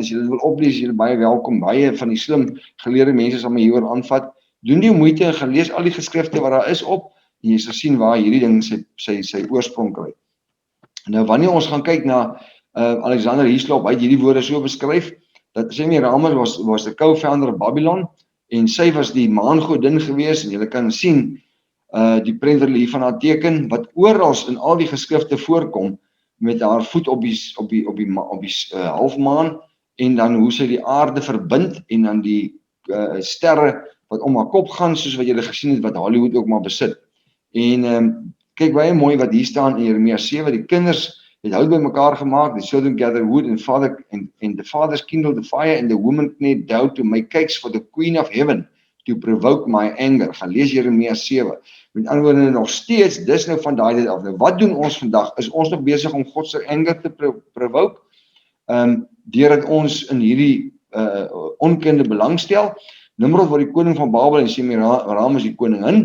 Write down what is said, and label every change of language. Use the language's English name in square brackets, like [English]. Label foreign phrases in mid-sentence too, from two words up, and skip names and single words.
[Afrikaans] As jy dit wil oplees, jy is baie welkom. Baie van die slim geleerde mense sal my hieroor aanvat. Doen die moeite en gaan lees al die geskrifte wat daar is op, en jy sal sien waar hierdie ding sy oorsprong kry. Nou wanneer ons gaan kyk na Alexander Hislop, hy het hierdie woorde so beskryf, dat Semiramis [English] was the co-founder of Babylon, [Afrikaans] en sy was die maangodin gewees, en jy kan sien die prent wat hulle hier van haar teken, wat oral in al die geskrifte voorkom, met haar voet op die halfmaan, en dan hoe sy die aarde verbind, en dan die sterre wat om haar kop gaan, soos wat julle gesien het, wat Hollywood ook maar besit. En kyk baie mooi wat hier staan in Jeremia 7, die kinders het hout by mekaar gemaak, [English] the children gather wood, and the fathers kindled the fire, and the women knit dough to make cakes for the queen of heaven, to provoke my anger. [Afrikaans] Gaan lees Jeremia 7. Met ander woorde nog steeds, dis nou van daai tyd af. Nou wat doen ons vandag? Is ons nog besig om God se anger te provoke? Deurdat ons in hierdie onkunde belangstel. Nimrod word die koning van Babel en Semiramis die koningin.